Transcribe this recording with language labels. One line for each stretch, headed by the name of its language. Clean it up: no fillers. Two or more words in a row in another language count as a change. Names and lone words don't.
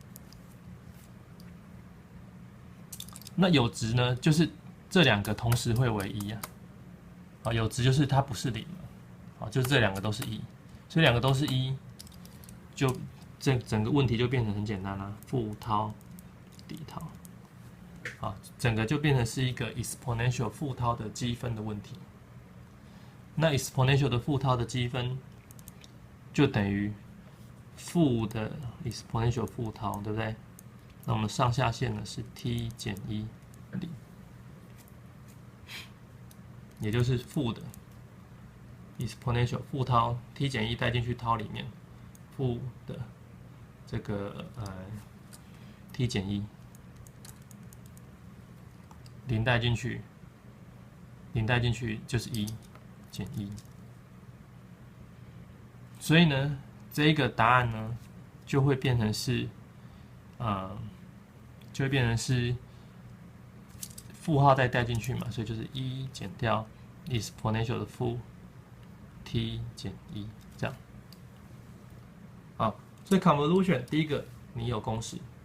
Chinese: 那有值呢，就是這2個同時會為1啊，啊，有值就是它不是0嘛。啊，就是這2個都是1，所以2個都是1，就整個問題就變成很簡單啦，負 tau 抵 tau， 啊，整個就變成是一個 exponential 負 tau 的積分的問題。那 exponential 的負 tau 的積分就等於負的 exponential 負 tau， 對不對？那我們上下限呢是 t 減1 0，也就是負的。exponential 負 tau t 減1帶進去 tau 裡面，負的這個t 減1，零帶進去就是1減1，所以呢，這一個答案呢就會變成是負號再帶進去嘛，所以就是1減掉 exponential 的負t 減1這樣，好，所以 convolution 第一個你有公式，